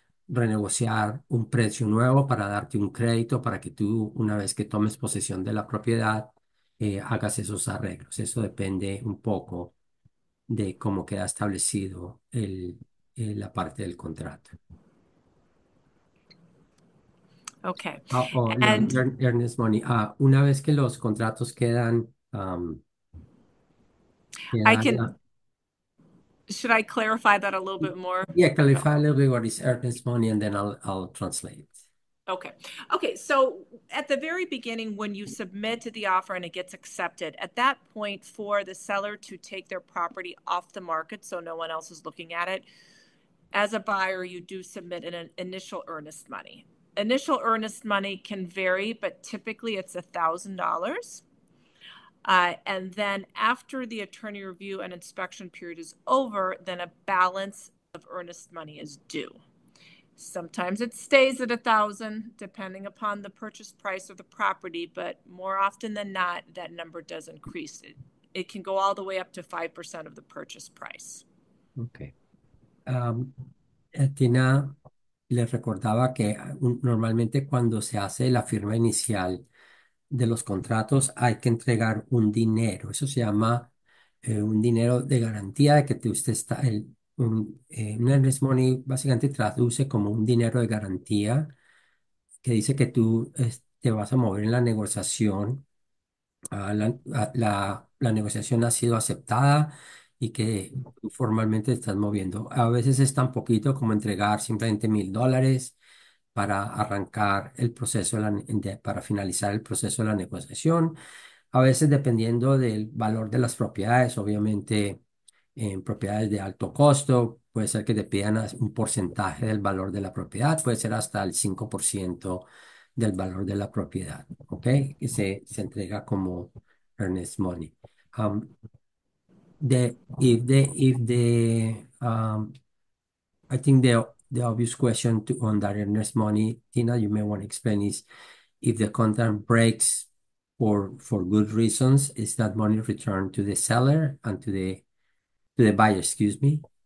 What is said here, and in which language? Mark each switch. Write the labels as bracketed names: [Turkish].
[Spanish] renegociar un precio nuevo para darte un crédito para que tú, una vez que tomes posesión de la propiedad, hagas esos arreglos. Eso depende un poco de cómo queda establecido la parte del contrato. [English] Okay. And [Spanish] Ernest Money, una vez que los contratos [English] I [Spanish] quedan, [English] can, should I clarify that a little bit more? yeah, clarify a little bit what is Ernest Money, and then I'll translate. Okay. Okay. So at the very beginning, when you submit the offer and it gets accepted, at that point, for the seller to take their property off the market so no one else is looking at it, as a buyer, you do submit an initial earnest money. Initial earnest money can vary, but typically it's $1,000. And then after the attorney review and inspection period is over, then a balance of earnest money is due. Sometimes it stays at 1,000, depending upon the purchase price of the property, but more often than not, that number does increase. It can go all the way up to 5% of the purchase price. Okay. [Spanish] Tina les recordaba que normalmente cuando se hace la firma inicial de los contratos hay que entregar un dinero. Eso se llama un dinero de garantía de que usted está, un earnest money básicamente traduce como un dinero de garantía que dice que tú te vas a mover en la negociación. La negociación ha sido aceptada y que tú formalmente te estás moviendo. A veces es tan poquito como entregar simplemente $1,000 para arrancar el proceso para finalizar el proceso de la negociación. A veces, dependiendo del valor de las propiedades, obviamente en propiedades de alto costo, puede ser que te pidan un porcentaje del valor de la propiedad, puede ser hasta el 5% del valor de la propiedad, ¿ok? Que se entrega como earnest money. [English] Um, if the I think the obvious question on that earnest money, Tina, you may want to explain is if the contract breaks for good reasons, is that money returned to the seller and to the buyer, excuse me?